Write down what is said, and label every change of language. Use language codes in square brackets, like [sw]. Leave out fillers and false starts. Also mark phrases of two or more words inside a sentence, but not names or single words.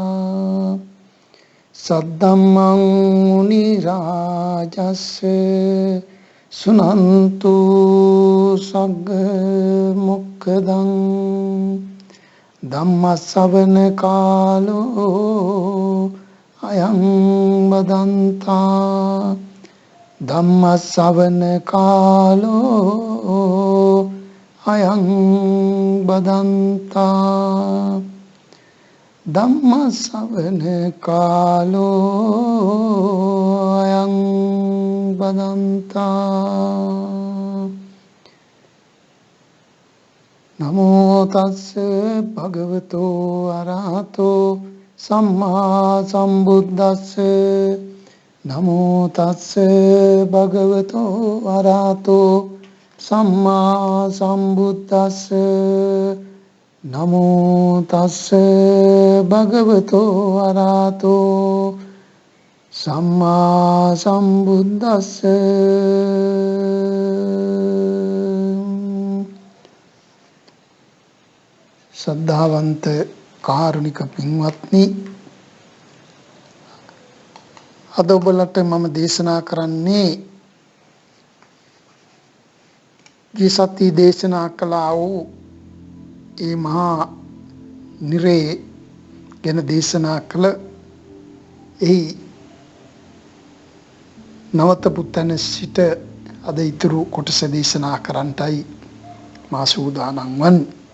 [pi] सद्धम्मं मुनिराजस्य सुनन्तु सग्मुक्खदं धम्मश्रवण कालो अयं वदन्ता धम्मश्रवण कालो अयं वदन्ता ධම්ම ශ්‍රවණ කාලෝ අයං බදන්තා නමෝ තස්ස භගවතෝ අරහතෝ සම්මා සම්බුද්දස්ස නමෝ තස්ස භගවතෝ අරහතෝ සම්මා සම්බුද්දස්ස නමෝ තස්ස භගවතෝ අරහතෝ සම්මා සම්බුද්දස්ස. [si] ශ්‍රද්ධාවන්ත කාරුණික පින්වත්නි, අද ඔබලට මම දේශනා කරන්නේ ගිය සති දේශනා කළා වූ ඒ මහා නිරේ ගැන දේශනා කළ එහි නවතපු තැන සිට අද ඉතුරු කොටස දේශනා කරන්නටයි මා සූදානම් වන්නේ.